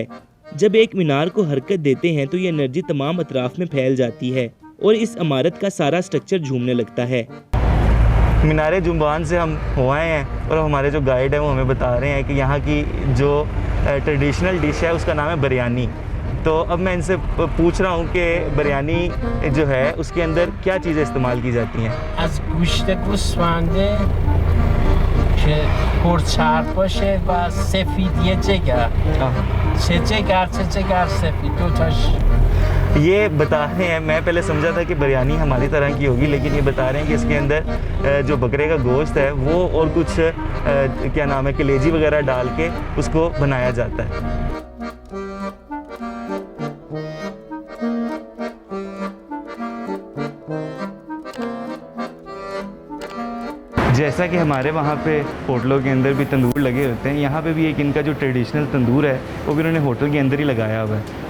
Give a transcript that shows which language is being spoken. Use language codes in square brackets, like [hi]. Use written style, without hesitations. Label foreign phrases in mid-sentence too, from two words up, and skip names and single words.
[hi] जब एक मीनार को हरकत देते हैं तो ये एनर्जी तमाम अतराफ में फैल जाती है, और इस इमारत का सारा स्ट्रक्चर झूमने लगता है। मीनारे जुम्बान से हम हो आए हैं, और हमारे जो गाइड हैं वो हमें बता रहे हैं कि यहाँ की जो [en] traditional dish [hi] है उसका नाम है बिरयानी। तो अब मैं इनसे पूछ रहा हूँ कि बिरयानी जो है उसके अंदर क्या चीज़ें इस्तेमाल की जाती हैं। [fa] از گوشت گوسفنده که پرچرب باشه و سفیدی جگر چه جگر سفید دوتاش। [hi] ये बता रहे हैं, मैं पहले समझा था कि बिरयानी हमारी तरह की होगी, लेकिन ये बता रहे हैं कि इसके अंदर जो बकरे का गोश्त है वो और कुछ क्या नाम है कलेजी वगैरह डाल के उसको बनाया जाता है। जैसा कि हमारे वहाँ पे होटलों के अंदर भी तंदूर लगे होते हैं, यहाँ पे भी एक इनका जो ट्रेडिशनल तंदूर है वो भी उन्होंने होटल के अंदर ही लगाया हुआ है।